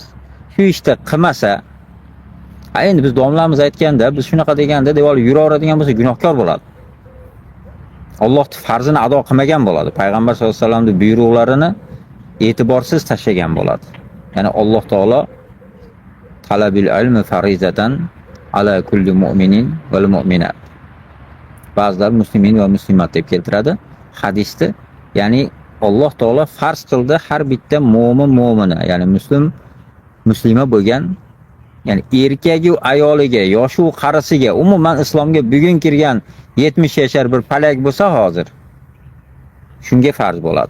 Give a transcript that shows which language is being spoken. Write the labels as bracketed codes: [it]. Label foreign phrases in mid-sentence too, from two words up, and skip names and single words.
[uz] Shu ishda qilmasa, endi biz domlamiz aytganda, biz shunaqa deganda deb olib yuraveradigan bo'lsa gunohkor bo'ladi. Allohning farzini ado qilmagan bo'ladi. Payg'ambar [ar] صلى الله عليه وسلم [uz] buyruqlarini e'tiborsiz tashlagan bo'ladi. Ya'ni Alloh taolo [ar] طلب العلم فريضة على كل مؤمن والمؤمنات. [uz] Ba'zilar [ar] مسلمين ومسلمات [uz] deb keltiradi hadisni. Ya'ni Alloh taolo farz qildi har bitta mo'mina, ya'ni muslima bo'lgan, ya'ni erkagi ayoliga, yoshi qarisiga, umuman islomga bugun kirgan 70 yashar bir palak bo'lsa hozir shunga farz bo'ladi.